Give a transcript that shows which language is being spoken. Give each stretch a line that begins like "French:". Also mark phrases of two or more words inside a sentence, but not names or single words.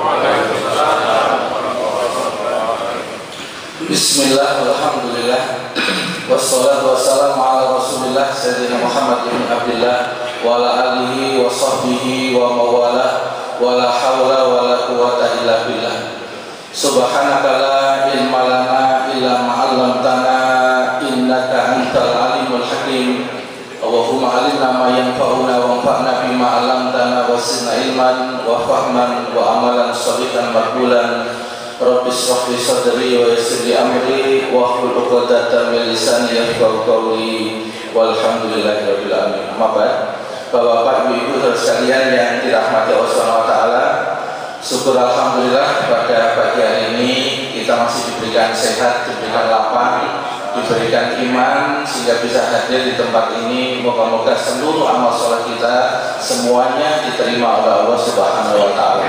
Arabic: بسم الله، الحمد لله، والصلاة والسلام على رسول الله سيدنا محمد بن عبد الله وعلى آله وصحبه ومن والاه ولا حول ولا قوة إلا بالله. سبحانك لا علم لنا إلا ما علمتنا إنك أنت العليم الحكيم. اللهم علمنا ما ينفعنا وانفعنا بما علمتنا وزدنا علما وفهما وعملا صالحا مقبولا. رب اشرح لي صدري ويسر لي أمري واحلل عقدة من لساني يفقهوا قولي. والحمد لله رب العالمين. أما بعد.
Indonesian: Bapak-bapak, ibu-ibu sekalian yang dirahmati Allah
Arabic: سبحانه وتعالى,
Indonesian: syukur alhamdulillah pada pagi hari ini kita masih diberikan sehat, diberikan lapang, diberikan iman sehingga bisa hadir di tempat ini. Moga-moga seluruh amal sholat kita semuanya diterima oleh Allah
Arabic: سبحانه وتعالى.